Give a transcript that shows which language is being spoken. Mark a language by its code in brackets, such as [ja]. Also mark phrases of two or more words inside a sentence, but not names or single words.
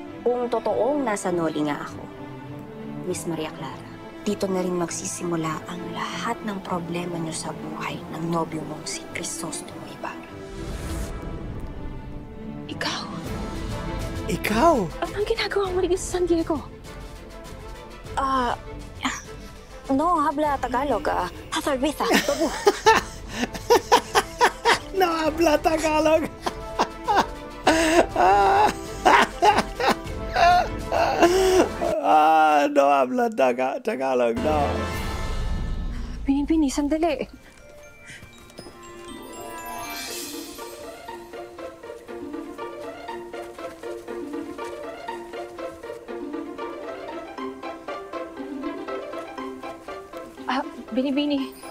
[tl] Kung totoong nasa Noli nga ako, Miss Maria Clara, dito na rin magsisimula ang lahat ng problema niyo sa buhay ng nobyo mong si Crisostomo Ibarra. Ikaw? Ikaw? Anong ginagawa mo dito sa San Diego? [es] No, habla Tagalog. Hasalbita. No habla Tagalog. No habla Tagalog, no. [tl] Binibini, sandali. Binibini.